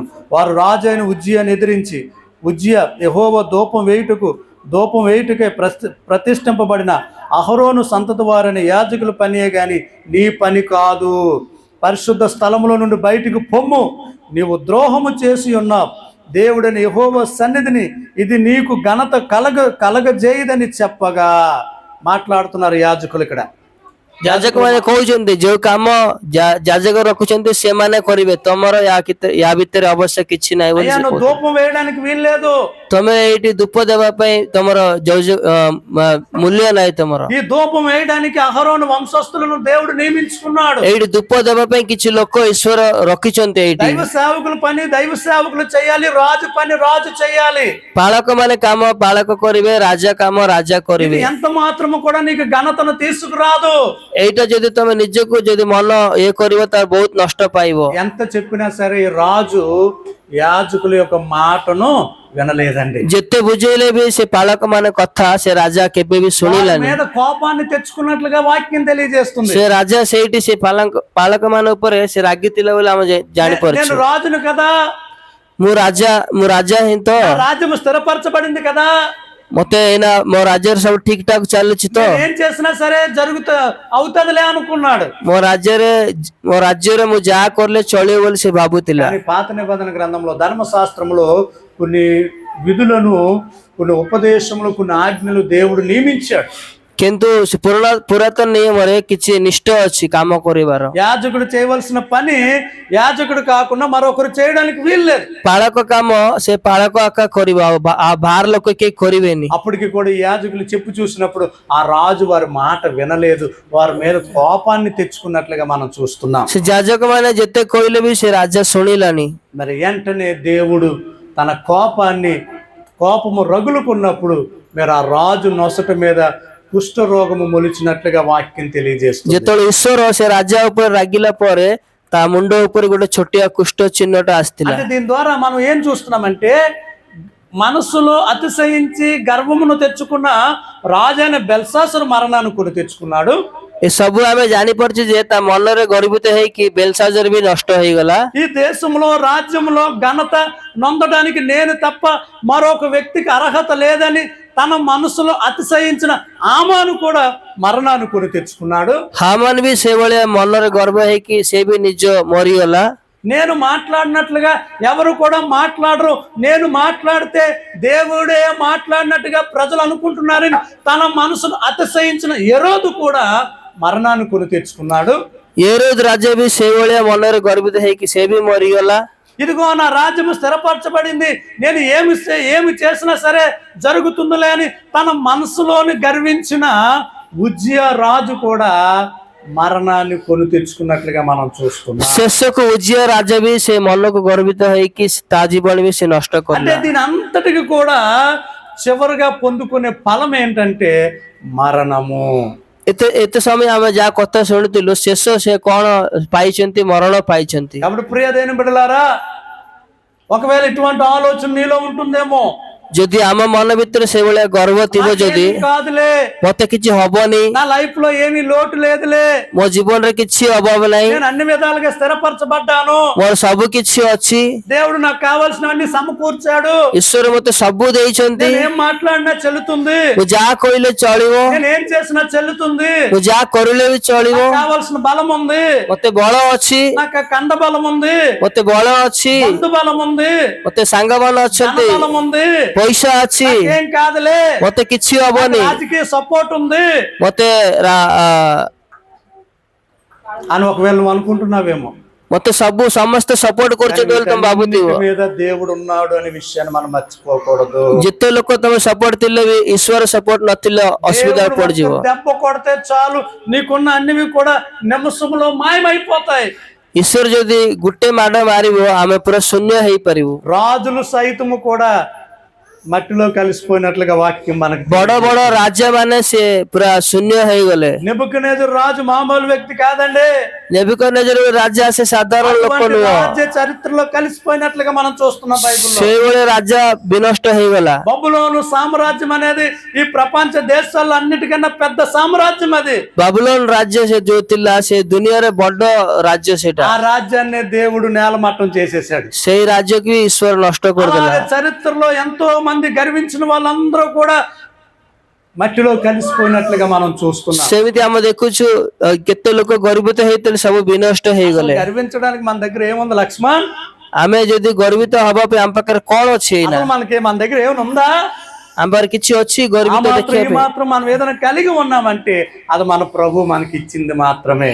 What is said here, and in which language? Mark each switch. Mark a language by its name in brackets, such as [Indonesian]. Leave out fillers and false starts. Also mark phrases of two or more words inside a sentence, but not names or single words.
[Telugu] వారు రాజు అయిన ఉజ్జియాను ఎదిరించి, ఉజ్జియా యెహోవా ధూపం వేయుటకై ప్రతిష్ఠింపబడిన అహరోను సంతతి వారిని యాజకుల పనియే గాని నీ పని కాదు. పరిశుద్ధ స్థలములో నుండి బయటికి పొమ్ము, నీవు ద్రోహము చేసి ఉన్నావు. దేవుడని యెహోవా సన్నిధిని ఇది నీకు ఘనత కలగజేయదని చెప్పగా మాట్లాడుతున్నారు యాజకులు. ఇక్కడ [Odia] ଯାଜକମାନେ କହୁଛନ୍ତି ଯୋଉ କାମ ଯାଜକ ରଖୁଛନ୍ତି ସେମାନେ କରିବେ, ତମର ୟା ଭିତରେ ଅବଶ୍ୟ କିଛି ନାହିଁ ବୋଲି ସେ କହୁଛନ୍ତି। [Telugu] ధూపం వేయడానికి వీల్లేదు, [Odia] ତମେ ଏଇଠି ଧୂପ ଦେବା ପାଇଁ ତମର ମୂଲ୍ୟ ନାହିଁ ତମର। [Telugu] ఈ ధూపం వేయడానికి అహరోను వంశస్థులను దేవుడు నియమించుకున్నాడు। [Odia] ଏଇଠି ଧୂପ ଦେବା ପାଇଁ କିଛି ଲୋକ ଈଶ୍ୱର ରଖିଛନ୍ତି ଏଇଠି। [Telugu] దైవ సేవకుల పని దైవ సేవకులు చేయాలి, రాజు పని రాజు చేయాలి। [Odia] ପାଳକ ମାନେ କାମ ପାଳକ କରିବେ, ରାଜା କାମ ରାଜା କରିବେ। [Telugu] ఎంత మాత్రము కూడా నీకు ఘనతను తీసుకురాదు। [Odia] ଏଇଟା ଯଦି ତମେ ନିଜକୁ ଯଦି ମନ ଇଏ କରିବ ତାର ବହୁତ ନଷ୍ଟ ପାଇବ। [Telugu] ఎంత చెప్పినా సరే రాజు యాజకుల యొక్క మాటను వినలేదండి। [Odia] ଯେତେ ବୁଝେଇଲେ ବି ସେ ପାଳକ ମାନେ କଥା ସେ ରାଜା କେବେ ବି ଶୁଣିଲାନି। [Telugu] మీద కోపాన్ని తెచ్చుకున్నట్లుగా వాక్యం తెలియజేస్తుంది। [Odia] ସେ ରାଜା ସେଇଠି ସେ ପାଳକ ମାନ ଉପରେ ସେ ରାଗିଥିଲା ବୋଲି ଆମେ ଜାଣିପାରୁଛୁ। [Telugu] నేను రాజును కదా, [Odia] ମୁଁ ରାଜା ହିଁ ତ, [Telugu] రాజ్యము స్థిరపరచబడింది కదా, [Odia] ମତେ ଏଇନା ମୋ ରାଜ୍ୟରେ ସବୁ ଠିକ ଠାକ ଚାଲୁଛି ତ, [Telugu] ఏం చేసినా సరే అవుతుందిలే అనుకున్నాడు। [Odia] ମୋ ରାଜ୍ୟରେ ମୁଁ ଯାହା କଲେ ଚଳିବ ବୋଲି ସେ ଭାବୁଥିଲା। [Telugu] కానీ పాత నిబంధన గ్రంథంలో ధర్మశాస్త్రంలో కొన్ని విధులను, కొన్ని ఉపదేశములు, కొన్ని ఆజ్ఞలు దేవుడు నియమించాడు। [Odia] କିନ୍ତୁ ପୁରାତନ ନିୟମରେ କିଛି ନିଷ୍ଠ ଅଛି କାମ କରିବାର। [Telugu] యాజకుడు చేయవలసిన పని యాజకుడు కాకుండా మరొకరు చేయడానికి వీల్లేదు। [Odia] ପାଳକ କାମ ସେ ପାଳକ ଆକା କରିବ, ଆଉ ବାହାର ଲୋକ କେହି କରିବେନି। [Telugu] అప్పటికి కూడా యాజకులు చెప్పు చూసినప్పుడు ఆ రాజు వారి మాట వినలేదు, వారి మీద కోపాన్ని తెచ్చుకున్నట్లుగా మనం చూస్తున్నాం। [Odia] ସେ ଯାଜକ ମାନେ ଯେତେ କହିଲେ ବି ସେ ରାଜା ଶୁଣିଲାନି। [Telugu] మరి వెంటనే దేవుడు తన కోపము రగులుకున్నప్పుడు మీరు ఆ రాజు నొసట మీద కుష్ఠరోగము మొలిచినట్లుగా వాక్యం తెలియజేస్తుంది। [Odia] ଯେତେବେଳେ ଈଶ୍ୱର ସେ ରାଜା ଉପରେ ରାଗିଲା ପରେ ତା ମୁଣ୍ଡ ଉପରେ ଗୋଟେ ଛୋଟିଆ କୁଷ୍ଠ ଚିହ୍ନଟା ଆସିଥିଲା। [Telugu] అంటే దీని ద్వారా మనం ఏం చూస్తున్నామంటే మనసులో అతిశయించి గర్వమును తెచ్చుకున్న రాజైన బెల్షాసరు మరణాన్ని కొని తెచ్చుకున్నాడు। [Odia] ଏସବୁ ଆମେ ଜାଣିପାରୁଛୁ ଯେ ତା ମନରେ ଗର୍ବିତ ହେଇକି ବେଲଶାଜର ବି ନଷ୍ଟ ହେଇଗଲା। [Telugu] ఈ దేశంలో రాజ్యంలో ఘనత నొందడానికి నేను తప్ప మరొక వ్యక్తికి అర్హత లేదని తన మనసులో అతిశయించిన హామాను కూడా మరణాన్ని కొని తెచ్చుకున్నాడు। [Odia] ହାମାନ ବି ସେଇଭଳିଆ ମନରେ ଗର୍ବ ହେଇକି ସେ ବି ନିଜ ମରିଗଲା। [Telugu] నేను మాట్లాడినట్లుగా ఎవరు కూడా మాట్లాడరు, నేను మాట్లాడితే దేవుడే మాట్లాడినట్టుగా ప్రజలు అనుకుంటున్నారని తన మనసును అతిశయించిన హెరోదు కూడా మరణాన్ని కొని తెచ్చుకున్నాడు। [Odia] హేరోదు రాజా ବି ସେଇଭଳିଆ ମନରେ ଗର୍ବିତ ହେଇକି ସେ ବି ମରିଗଲା। [Telugu] ఇదిగో నా రాజ్యము స్థిరపరచబడింది, నేను ఏమి చేసినా సరే జరుగుతుందిలే అని తన మనసులోని గర్వించిన ఉజ్జియా రాజు కూడా మరణాన్ని కొని తెచ్చుకున్నట్లుగా మనం చూస్తున్నాం। [Odia] ଶେଷକୁ ଉଜିୟା ରାଜା ବି ସେ ମନକୁ ଗର୍ବିତ ହେଇକି ତା ଜୀବନ ବି ସେ ନଷ୍ଟ [Telugu] అంటే [Odia] କଲା। [Telugu] దీని అంతటికి కూడా చివరిగా పొందుకునే ఫలం ఏంటంటే మరణము। [Odia] ଏତେ ସମୟ ଆମେ ଯାହା କଥା ଶୁଣିଥିଲୁ, ଶେଷ ସେ କଣ ପାଇଛନ୍ତି? ମରଣ ପାଇଛନ୍ତି। [Telugu] కాబట్టి ప్రియదైన బిడ్డలారా, ఒకవేళ ఇటువంటి ఆలోచన నీలో ఉంటుందేమో, [Odia] ଯଦି ଆମ ମନ ଭିତରେ ସେଇଭଳିଆ ଗର୍ବ ଥିବ, ଯଦି [Telugu] కాదులే [Odia] ମତେ କିଛି ହବନି, [Telugu] నా లైఫ్ లో ఏమీ లోటు లేదులే, [Odia] ମୋ ଜୀବନରେ କିଛି ଅଭାବ ନାହିଁ, [Telugu] నేను అన్ని విధాలుగా స్థిరపరచబడ్డాను, [Odia] ମୋର ସବୁ କିଛି ଅଛି, [Telugu] దేవుడు నాకు కావాల్సినవన్నీ సమకూర్చాడు, [Odia] ଈଶ୍ୱର ମତେ ସବୁ ଦେଇଛନ୍ତି, [Telugu] నేను ఏం మాట్లాడినా చెల్లుతుంది, [Odia] ମୁଁ ଯାହା କହିଲେ ଚଳିବ, [Telugu] నేను ఏం చేసినా చెల్లుతుంది, [Odia] ମୁଁ ଯାହା କରିଲେ ବି ଚଳିବ, [Telugu] నాకు కావాల్సిన బలం ఉంది, [Odia] ମତେ ବଳ ଅଛି, [Telugu] నాకు కండ బలం ఉంది, [Odia] ମତେ ବଳ ଅଛି, [Telugu] బంధు బలం ఉంది, [Odia] ମତେ ସାଙ୍ଗମାନେ ଅଛନ୍ତି, [Telugu] బలం ఉంది, [Odia] ପଇସା ଅଛି, [Telugu] ఏం కాదులే, [Odia] ମତେ କିଛି ହବନି, [Telugu] రాజకీయ సపోర్ట్ ఉంది [Odia] ମତେ [Telugu] అని ఒకవేళ నువ్వు అనుకుంటున్నావేమో। [Odia] ମତେ ସମସ୍ତେ ସପୋର୍ଟ କରୁଛନ୍ତି ବୋଲି ତମେ ଭାବୁଥିବ। [Telugu] మీద దేవుడు ఉన్నాడు అనే విషయాన్ని మనం మర్చిపోకూడదు। [Odia] ଯେତେ ଲୋକ ତମେ ସପୋର୍ଟ ଥିଲେ ବି ଈଶ୍ୱର ସପୋର୍ଟ ନଥିଲେ ଅସୁବିଧାରେ ପଡିଯିବ। [Telugu] దెబ్బ కొడితే చాలు నీకున్న అన్నివి కూడా నిమిషంలో మాయమైపోతాయి। [Odia] ଈଶ୍ୱର ଯଦି ଗୋଟେ ମାଡ ମାରିବ ଆମେ ପୁରା ଶୂନ୍ୟ ହେଇପାରିବୁ। [Telugu] రాజులు సైతము కూడా మట్టిలో కలిసిపోయినట్లుగా వాక్యం మనకు [Odia] ବଡ ବଡ ରାଜା ମାନେ ସେ ପୁରା ଶୂନ୍ୟ ହେଇଗଲେ। [Telugu] నెబుకద్నెజరు రాజు మామూలు వ్యక్తి కాదండి, [Odia] ନେବୁକଦ୍ନେଜର ରାଜା ସେ ସାଧାରଣ ଲୋକ [Telugu] అటువంటి [Odia] ନୁହଁ, [Telugu] రాజ్య చరిత్రలో కలిసిపోయినట్లుగా మనం చూస్తున్నాం బైబిల్లో। [Odia] ସେଇଭଳି రాଜା ବିନଷ୍ଟ ହେଇଗଲା। [Telugu] బబులోను సామ్రాజ్యం అనేది ఈ ప్రపంచ దేశాల్లో అన్నిటికన్నా పెద్ద సామ్రాజ్యం అది। [Odia] ବାବୁଲୋନ ରାଜ୍ୟ ସେ ଯୋଉ ଥିଲା ସେ ଦୁନିଆରେ ବଡ ରାଜ୍ୟ ସେଇଟା, [Telugu] ఆ రాజ్యాన్ని దేవుడు నేలమట్టం చేసేసాడు। [Odia] ସେଇ ରାଜ୍ୟକୁ ବି ଈଶ୍ୱର ନଷ୍ଟ କରିଦେଲା। [Telugu] అలాగే చరిత్రలో ఎంతో మంది గర్వించిన వాళ్ళందరూ కూడా మట్టిలో కలిసిపోయినట్లుగా మనం చూస్తున్నాం। [Odia] ସେମିତି ଆମେ ଦେଖୁଛୁ କେତେ ଲୋକ ଗର୍ବିତ ହେଇଥିଲେ ସବୁ ବିନଷ୍ଟ ହେଇଗଲେ। [Telugu] గర్వించడానికి మన దగ్గర ఏముంది లక్ష్మణ్? [Odia] ଆମେ ଯଦି ଗର୍ବିତ ହବା ପାଇଁ ଆମ ପାଖରେ କଣ ଅଛି ଏଇନା? [Telugu] అసలు మనకి మన దగ్గర ఏమైనా ఉందా? [Odia] ଆମ ପାଖରେ କିଛି ଅଛି [Telugu] ఆ [Odia] ଗର୍ବିତ [Telugu] మాత్రం [Odia] ଦେଖିବା [Telugu] ఈ [Odia] ପାଇଁ? [Telugu] మాత్రం మనం ఏదైనా కలిగి ఉన్నామంటే అది మన ప్రభు మనకి ఇచ్చింది మాత్రమే।